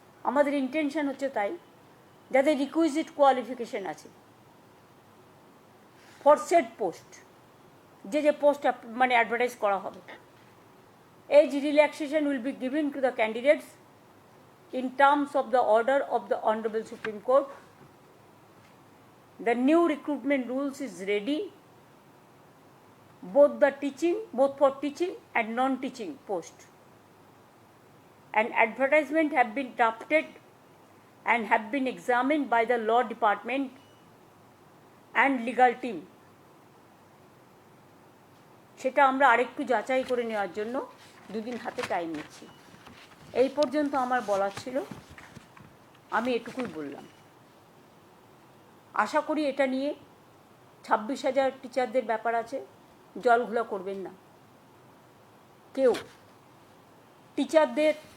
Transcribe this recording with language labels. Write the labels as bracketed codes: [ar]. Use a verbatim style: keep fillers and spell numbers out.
[bn] আমাদের ইন্টেনশন হচ্ছে তাই, যাদের রিকুইজিট কোয়ালিফিকেশান আছে [en] for set post, [bn] যে যে পোস্ট মানে অ্যাডভার্টাইজ করা হবে। [en] Age relaxation will be given to the candidates in terms of the order of the honourable supreme court. The new recruitment rules is ready, both the teaching, both for teaching and non-teaching post. An advertisement have been drafted and have been examined by the law department and legal team. [bn] সেটা আমরা আরেকটু যাচাই করে নেওয়ার জন্য দুদিন হাতে time নিচ্ছি। এই পর্যন্ত আমার বলার ছিল, আমি এটুকুই বললাম। আশা করি এটা নিয়ে ছাব্বিশ হাজার টিচারদের ব্যাপার আছে, জলঘোলা করবেন না কেউ টিচারদের।